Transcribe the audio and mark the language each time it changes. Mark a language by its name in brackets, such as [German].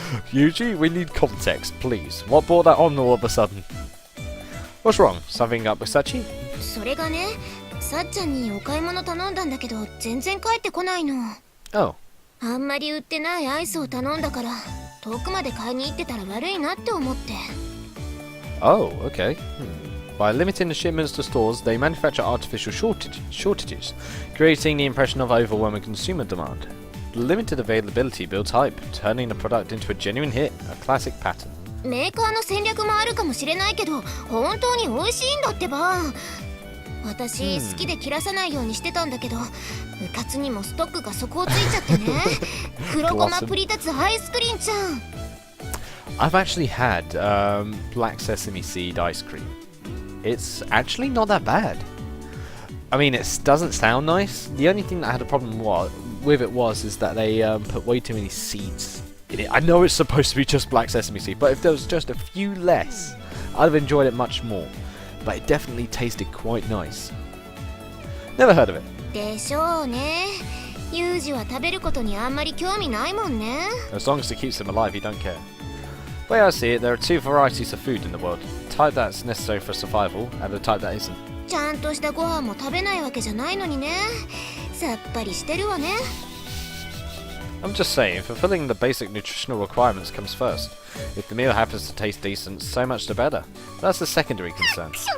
[English] Yuji, we need context, please. What brought that on all of a sudden? What's wrong? Something up with Sachi? [Japanese] それがね、さっちゃんにお買い物頼んだんだけど全然帰ってこないの。 [English] Oh. [Japanese] あんまり売ってないアイスを頼んだから遠くまで買いに行ってたら悪いなって思って。 [English] Oh, okay. By limiting the shipments to stores, they manufacture artificial shortages, creating the impression of overwhelming consumer demand. The limited availability builds hype, turning the product into a genuine hit, a classic pattern. [Japanese] メーカーの戦略もあるかもしれないけど本当に美味しいんだってば。私好きで切らさないようにしてたんだけどうかつにもストックが底をついちゃってね。黒ごまプリタツアイスクリーンちゃん。 [English] I've actually had black sesame seed ice cream. It's actually not that bad. I mean, it doesn't sound nice. The only thing that I had a problem with it is that they put way too many seeds in it. I know it's supposed to be just black sesame seed, but if there was just a few less, I'd have enjoyed it much more. But it definitely tasted quite nice. Never heard of it. [Japanese] でしょうね。ユージは食べることにあんまり興味ないもんね。 [English] As long as it keeps him alive, he don't care. The way I see it, there are two varieties of food in the world. The type that's necessary for survival, and the type that isn't. [Japanese] ちゃんとしたご飯も食べないわけじゃないのにね。さっぱりしてるわね。 [English] I'm just saying, fulfilling the basic nutritional requirements comes first. If the meal happens to taste decent, so much the better. That's the secondary concern.